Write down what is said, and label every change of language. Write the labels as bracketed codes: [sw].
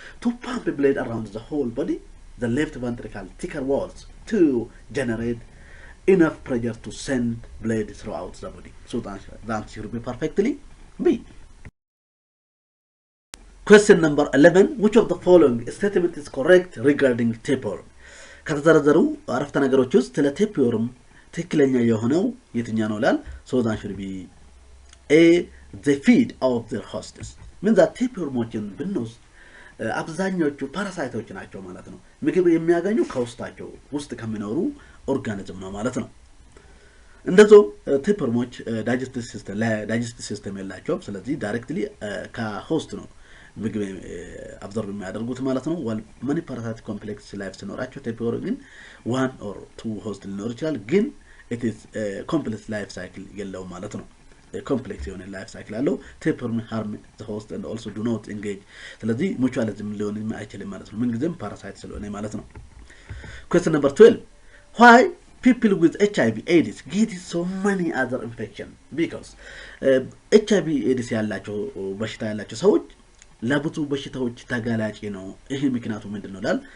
[en] to pump blood around the whole body, the left ventricle thicker walls to generate enough pressure to send blood throughout the body. so that should be perfectly B. Question number 11. Which of the following statement is correct regarding tapeworm? [am] ከተዘረዘሩ አረፍተ ነገሮች ውስጥ ስለ tapeworm ትክክለኛ የሆነው የትኛው ነው ይላል? [en] So that should be A. They feed off their hosts. means that [am] tapewormoችን ብንወስድ አብዛኞቹ ፓራሳይቶች ናቸው ማለት ነው። ምግብ የሚያገኙ ከውስጣቸው ውስጥ ከሚኖሩ ኦርጋኒዝም ነው ማለት ነው። እንደዚህ tapewormoች digestive system የላቸውም። ስለዚህ ዳይሬክትሊ ከሆስት ነው ምግብ አብዞርብ የሚያደርጉት ማለት ነው። [en] many parasitic complex life [am] ሲኖራቸው tapeworm ግን 1 or 2 host ሊኖር ይችላል። ግን [en] it is complex life cycle [am] የለው ማለት ነው። complex የሆነ life cycle አለው። [en] tapeworm harm the host and also do not engage። [am] ስለዚህ mutualism ሊሆን አይችልም ማለት ነው። ምን ጊዜም ፓራሳይት ስለሆነ ማለት ነው። [en] question number 12. Why people with HIV AIDS get so many other infection? Because [am] HIV AIDS ያላቸው በሽታ ያላቸው ሰዎች ለብዙ በሽታዎች ተጋላጭ ነው። ይሄ ምክንያቱ ምንድነው ይላል?